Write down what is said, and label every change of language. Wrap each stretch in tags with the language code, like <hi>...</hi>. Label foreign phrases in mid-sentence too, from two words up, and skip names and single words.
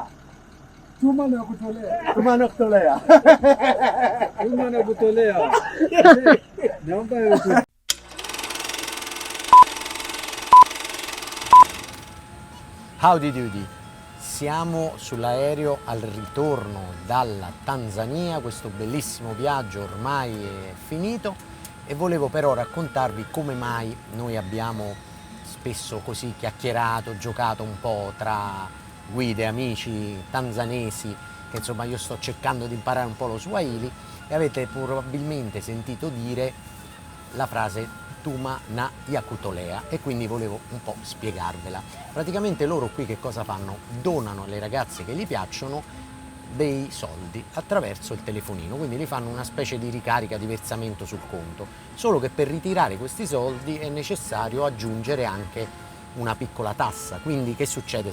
<sw>Tumana kutolea. tumana yaktolea. Tumana kutolea. Naomba yote.</sw> <en>Howdy doody,</en> <it>siamo sull'aereo al ritorno dalla Tanzania, questo bellissimo viaggio ormai è finito e volevo però raccontarvi come mai noi abbiamo spesso così chiacchierato, giocato un po' tra guide, amici tanzanesi, che insomma io sto cercando di imparare un po' lo Swahili e avete probabilmente sentito dire la frase</it> <sw>Tuma na yakutolea</sw> <it>e quindi volevo un po' spiegarvela. Praticamente loro qui che cosa fanno? Donano alle ragazze che gli piacciono dei soldi attraverso il telefonino, quindi gli fanno una specie di ricarica di versamento sul conto, solo che per ritirare questi soldi è necessario aggiungere anche una piccola tassa, quindi che succede?</it>